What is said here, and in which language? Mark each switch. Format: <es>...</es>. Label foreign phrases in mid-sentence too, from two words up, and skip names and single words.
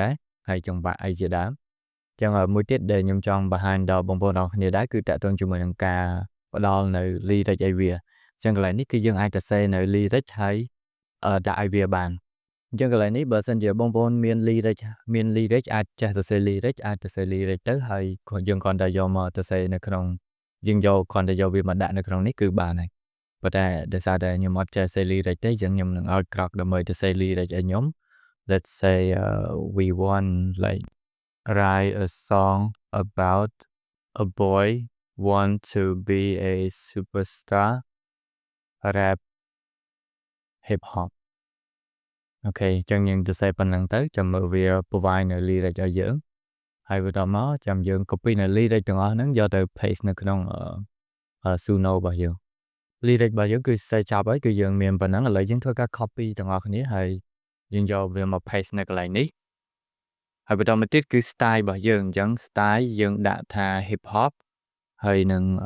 <km>ដែរហើយចង្វាក់អីជាដើមអញ្ចឹងមួយទៀតដែលខ្ញុំចង់បង្ហាញដល់បងប្អូនទាំងគ្នាដែរគឺតាក់ទងជាមួយនឹងការផ្ដល់នៅ lyric អីវាអញ្ចឹងកន្លែងនេះគឺយើងអាចទៅសេនៅ lyric ហើយដាក់ឲ្យវាបានអញ្ចឹងកន្លែងនេះបើសិនជាបងប្អូនមាន lyric អាចចេះទៅសេ lyric អាចទៅសេ lyric ទៅហើយយើងគ្រាន់តែយកមកទៅសេនៅក្នុងយើងយកគ្រាន់តែយកវាមកដាក់នៅក្នុងនេះគឺបានហើយប៉ុន្តែដោយសារតែខ្ញុំអត់ចេះ សេ lyric ទេអញ្ចឹងខ្ញុំនឹងឲ្យក្រោកដើម្បីទៅសេ lyric ឲ្យខ្ញុំ</km> <en>let's say we want like write a song about a boy want to be a superstar rap hip hop</en> <km>អូខេអញ្ចឹងយើងទៅសេប៉ុណ្្នឹងទៅចាំមើលវា provide នៅ lyric ឲ្យយើងហើយបន្តមកចាំយើង copy នៅ lyric ទាំងអស់ហ្នឹងយកទៅ paste នៅក្នុងSuno របស់យើង lyric របស់យើងគឺសេចប់ហើយគឺយើងមានប៉ុណ្ណឹងឥឡូវយើងធ្វើការ copy ទាំងអស់គ្នាហើយយើងយកវាមក paste នៅកន្លែងនេះហើយបន្តមកទៀតគឺ style របស់យើងអញ្ចឹង style យើងដាក់ថា</km> <en>hip hop</en> <km>ហើយនឹង</km>